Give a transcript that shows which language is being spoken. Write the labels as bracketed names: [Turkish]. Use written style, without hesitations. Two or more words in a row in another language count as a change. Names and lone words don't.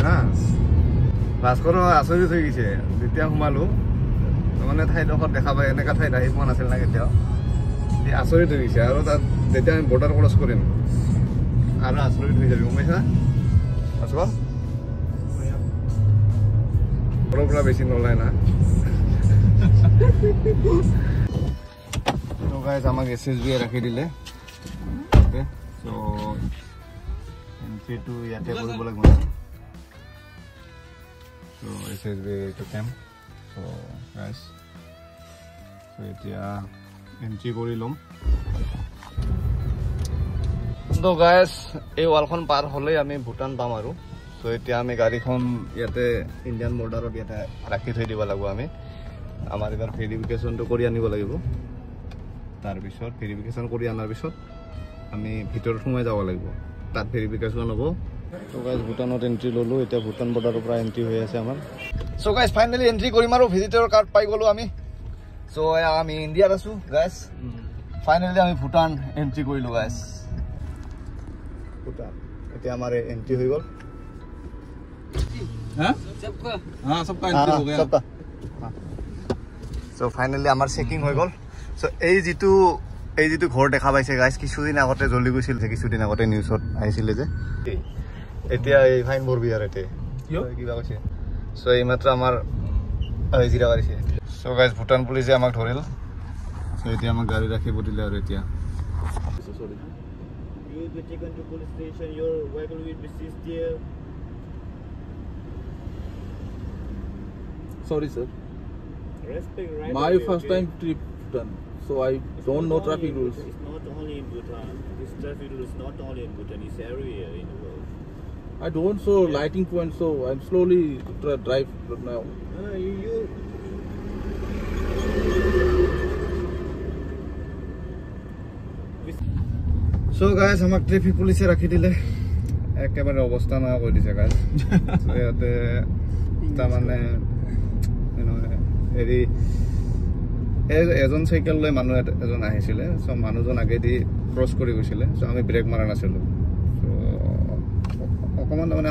[Assamese] না ভাস্কৰো আচৰিত হৈ গৈছে যেতিয়া সোমালো মানে ঠাইডোখৰ দেখা পাই এনেকুৱা ঠাইত আহি পোৱা নাছিল না কেতিয়াও আচৰিত হৈ গৈছে আৰু তাত যেতিয়া আমি [English] border cross [Assamese] কৰিম আৰু আচৰিত হৈ যাবি গম পাইছা ভাস্কৰ ঘৰৰ পৰা বেছি নলয় না গাইজ আমাক SSBয়ে ৰাখি দিলে চ' এন্ট্ৰিটো ইয়াতে কৰিব লাগিব so SSB to camp [English] so guys [Assamese] so এতিয়া এন্ট্ৰি কৰি লম তো গাইস এই ওয়ালখন পাৰ হলে আমি ভুটান পাম আৰু so এতিয়া আমি গাড়ীখন ইয়াতে ইন্ডিয়ান বৰ্ডাৰত ইয়াতে ৰাখি থৈ দিব লাগিব আমি আমাৰ এবাৰ ভেৰিফিকেশনটো কৰি আনিব লাগিব তাৰ পিছত ভেৰিফিকেশন কৰি আনাৰ পিছত আমি ভিতৰত সোমাই যাব লাগিব তাত ভেৰিফিকেশন হ'ব [English] so guys [Assamese] ভুটানত এন্ট্ৰি ললো এতিয়া ভুটান বৰ্ডাৰৰ পৰা এন্ট্ৰি হৈ আছে আমাৰ so guys ফাইনালি এন্ট্ৰি কৰিম আৰু [English] visitor card [Assamese] পাই গলো আমি so আমি ইন্ডিয়াত আছো guys ফাইনালি আমি ভুটান এন্ট্ৰি কৰিলো guys ভুটান এতিয়া আমাৰ এন্ট্ৰি হৈ গল [Hindi] हाँ सबका हां सबका एंट्री हो गया सबका [English] so finally [Assamese] আমাৰ চেকিং হৈ গল সো এই যেটো ঘৰ দেখা পাইছে গাইস কিছুদিন আগতে জ্বলি গৈছিল কিছুদিন আগতে নিউজত আহিছিল যে এতিয়া এই ফাইন ভৰবি আৰু এতে কিবা কৈছে সো এই মাত্ৰ আমাৰ জিৰাবাৰী আছে সো গাইস ভুটান পুলিচে আমাক ধৰিল সো এতিয়া আমাক গাড়ী ৰাখি বটিলে আৰু এতিয়া [English] sorry you will be taken to police station your vehicle will be seized here sorry sir respect right my first time trip done so I don't know traffic rules it's not only in Bhutan this traffic rule is not only in Bhutan it's everywhere in the world I don't show lighting point so I'm slowly drive now you so guys [Assamese] আমাক ট্ৰাফিক পুলিচে ৰাখি দিলে একেবাৰে অৱস্থা না কৰি দিছে guys so ইয়াতে তাৰমানে হেৰি এজন সাইকেল লৈ মানুহ এজন আহিছিলে সো মানুহজন আগেদি ক্ৰছ কৰি গৈছিলে সো আমি ব্ৰেক মাৰা নাছিলো সো অকমান মানে